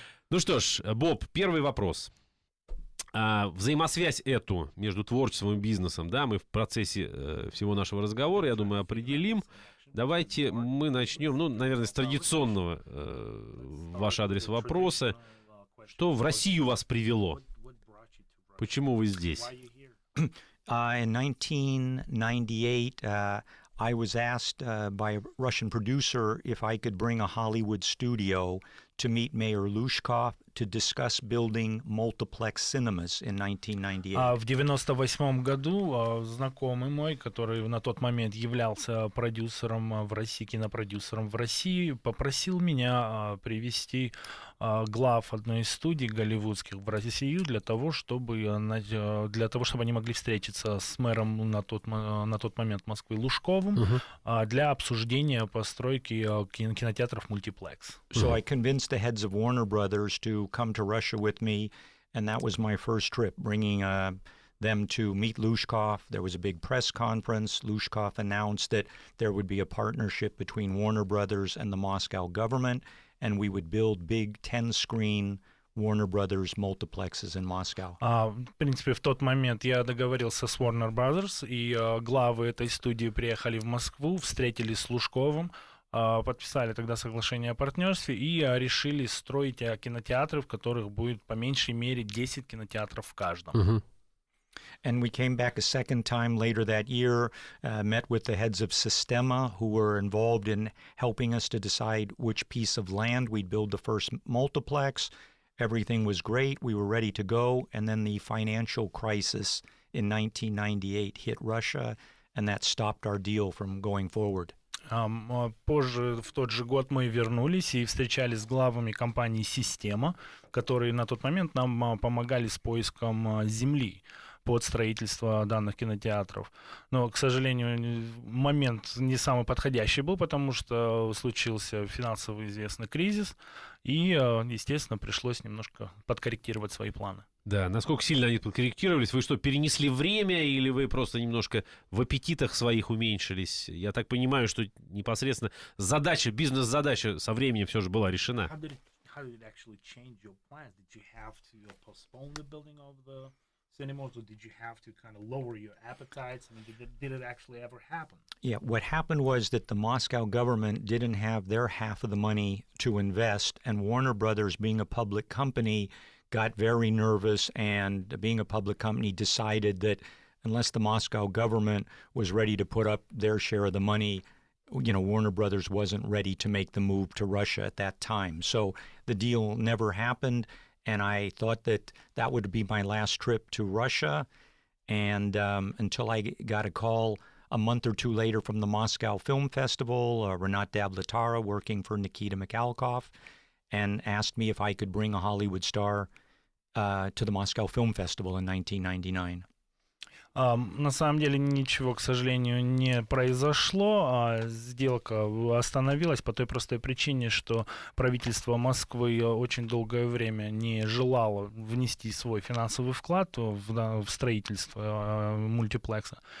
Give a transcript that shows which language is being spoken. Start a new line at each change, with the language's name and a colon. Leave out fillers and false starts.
Russian: Ну что ж, Боб, первый вопрос. Взаимосвязь эту между творчеством и бизнесом, да, мы в процессе всего нашего разговора, я думаю, определим. Давайте мы начнем, ну, наверное, с традиционного ваш адрес вопроса. Что в Россию вас привело? Почему вы здесь?
English: In 1998, I was asked by a Russian producer if I could bring a Hollywood studio to meet Mayor Lushkov to discuss building multiplex cinemas in 1998.
Russian: В 1998 году знакомый мой, который на тот момент являлся продюсером в России, кинопродюсером в России, попросил меня привести глав одной из студий голливудских в Россию для того, чтобы они могли встретиться с мэром на тот момент Москвы Лужковым для обсуждения постройки кинотеатров мультиплекс.
English: So I convinced the heads of Warner Brothers to come to Russia with me, and that was my first trip, bringing them to meet Lushkov. There was a big press conference. Lushkov announced that there would be a partnership between Warner Brothers and the Moscow government, and we would build big 10-screen Warner Brothers multiplexes in Moscow.
Russian: В принципе, в тот момент я договорился с Warner Brothers, и главы этой студии приехали в Москву, встретились с Лужковым, подписали тогда соглашение о партнерстве и решили строить кинотеатры, в которых будет по меньшей мере 10 кинотеатров в каждом.
English: And we came back a second time later that year, met with the heads of Sistema, who were involved in helping us to decide which piece of land we'd build the first multiplex. Everything was great. We were ready to go. And then the financial crisis in 1998 hit Russia, and that stopped our deal from going forward.
Russian: Позже, в тот же год, мы вернулись и встречались с главами компании «Система», которые на тот момент нам помогали с поиском земли под строительство данных кинотеатров. Но, к сожалению, момент не самый подходящий был, потому что случился финансовый известный кризис, и, естественно, пришлось немножко подкорректировать свои планы. Да, насколько сильно они подкорректировались? Вы что, перенесли время или вы просто немножко в аппетитах своих уменьшились? Я так понимаю, что непосредственно задача, бизнес-задача со временем все же была решена.
English: How did it actually change your plans? Did you have to postpone the building of the cinemas, or did you have to kind of lower your appetites? I mean, did it actually ever happen? Yeah, what happened was that the Moscow government didn't have their half of the money to invest, and Warner Brothers, being a public company, got very nervous, and being a public company decided that unless the Moscow government was ready to put up their share of the money, Warner Brothers wasn't ready to make the move to Russia at that time. So the deal never happened, and I thought that would be my last trip to Russia, and until I got a call a month or two later from the Moscow Film Festival, Renat Davletara, working for Nikita Mikhalkov, and asked me if I could bring a Hollywood star to the Moscow Film Festival in 1999.
Russian: На самом деле ничего, к сожалению, не произошло. Сделка остановилась по той простой причине, что правительство Москвы очень долгое время не желало внести свой финансовый вклад в строительство мультиплекса.